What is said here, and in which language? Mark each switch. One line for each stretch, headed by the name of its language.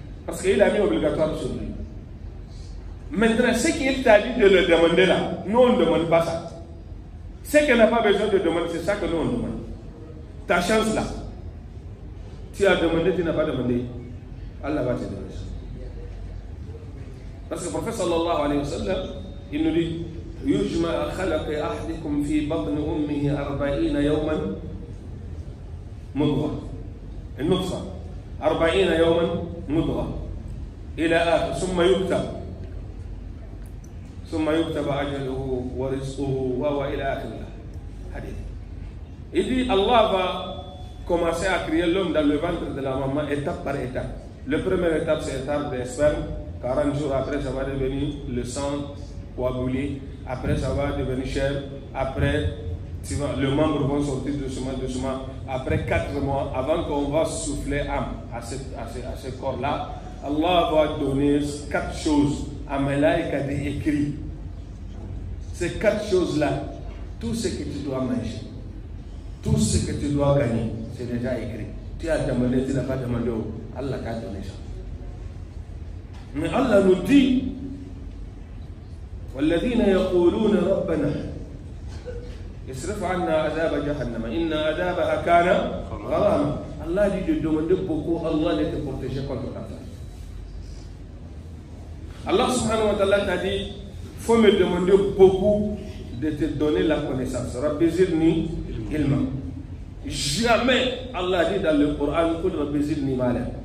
French: Parce qu'il a mis obligatoire sur lui. Maintenant, ce qu'il t'a dit de le demander là, nous on ne demande pas ça. Ce qu'il n'a pas besoin de demander, c'est ça que nous on demande. Ta chance là, tu as demandé, tu n'as pas demandé, Allah va te donner ça. Parce que le prophète sallallahu alayhi wa sallam, il nous dit
Arabic: يجمع خلق أحدكم في بطن أمه 40 يوما مضغة النطفة 40 يوما مضغة إلى آخر ثم يكتب أجله ورزقه وإلى آخر الحديث.
French: Il dit Allah va commencer à créer l'homme dans le ventre de la maman étape par étape. La première étape c'est l'étape des spermes. 40 jours après ça va devenir le sang coagulé. Après ça va devenir chair. Après les membres vont sortir doucement. Après 4 mois, avant qu'on va souffler âme à ce corps-là, Allah va donner 4 choses à Malaïka d'écrit. Ces 4 choses-là, tout ce que tu dois manger, tout ce que tu dois gagner, c'est déjà écrit. Tu as demandé, tu n'as pas demandé, Allah t'a donné ça. Mais Allah nous dit
Arabic: والذين يقولون ربنا اصرف عنا عذاب جهنم إن عذابها كان غراما.
French: Allah dit de demander beaucoup, Allah de te protéger contre la femme. Allah subhanahu wa ta'ala t'a dit, faut me demander beaucoup de te donner la connaissance.
Arabic: Rabbi zidni ilma.
French: Jamais Allah dit dans le Coran,
Arabic: Rabbi zidni mala.